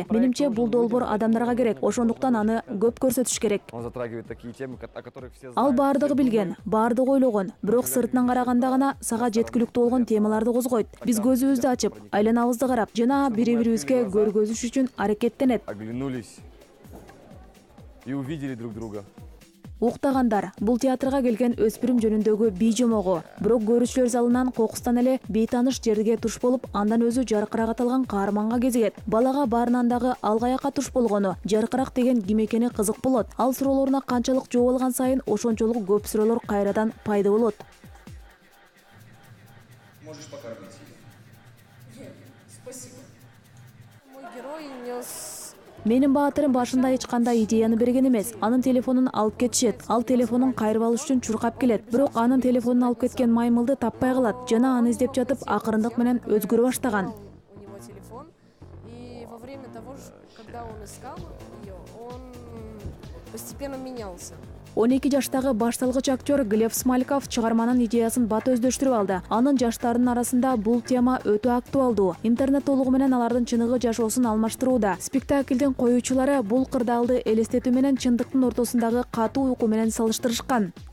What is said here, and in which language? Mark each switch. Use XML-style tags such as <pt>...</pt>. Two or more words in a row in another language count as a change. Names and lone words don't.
<ky>Менимче бул долбоор адамдарга керек, ошондуктан аны көп көрсөтүш керек. Ал баардыгы билген, баардыгы ойлогон, бирок сыртынан караганда гана сага жеткиликтүү болгон темаларды козгойт. Биз көзүбүздү ачып, айланабызды карап жана бири-бирибизге көргөзүш үчүн аракеттенет.</ky> <ru>Оглянулись и увидели друг друга.</ru> <ky>Уктагандар бул театрга келген өспүрүм жөнүндөгү бий жомогу. Бирок көрүүчүлөр залынан кокустан эле бейтаныш жерге туш болуп, андан өзү жаркырак аталган каарманга кезигет. Балага баарынан дагы ал каяка туш болгону, жаркырак деген ким экени кызык болот. Ал суроолоруна канчалык жооп алган сайын ошончолук көп суроолор кайрадан пайда болот.</ky> <ru>Можешь покормить ее? Нет, спасибо. Мой герой нес...</ru> <ky>Менин баатырым башында эч кандай идеяны берген эмес. Анын телефонун алып кетишет. Ал телефонун кайрып алыш үчүн чуркап келет. Бирок анын телефонун алып кеткен маймылды таппай калат. Жана аны издеп жатып, акырындык менен өзгөрө баштаган.</ky> <ru>У него телефон, и во время того, когда он искал ее, он постепенно менялся.</ru> <ky>12 жаштагы башталгыч актер Глеб Смальков чыгарманын идеясын бат өздөштүрүп алды. Анын жаштарынын арасында бул тема өтө актуалдуу. Интернет толугу менен алардын чыныгы жашоосун алмаштырууда. Спектаклдин коюучулары бул кырдаалды элестетүү менен чындыктын ортосундагы катуу уйку менен салыштырышкан.</ky>